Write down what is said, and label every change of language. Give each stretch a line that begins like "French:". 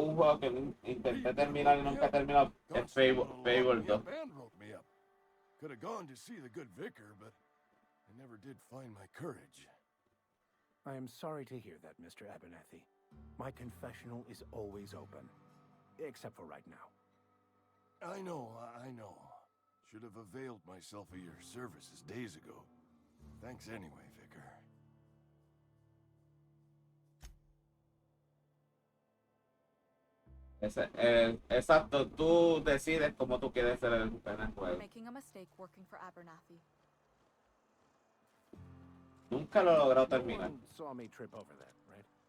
Spanish: un juego que intenté terminar y nunca he terminado es Fable 2.
English: And wrote me up. Could have gone to see the good vicar, but I never did find my courage. I am sorry to hear that, Mr. Abernathy. My confessional is always open. Except for right now. I know. Should have availed myself of your services days ago. Thanks anyway, vicar.
Spanish: Exacto, tú decides cómo tú quieres ser en el juego.
English: Making a mistake working for Abernathy.
Spanish: Nunca lo he logrado
English: No
Spanish: terminar.
English: one saw me trip over that, right?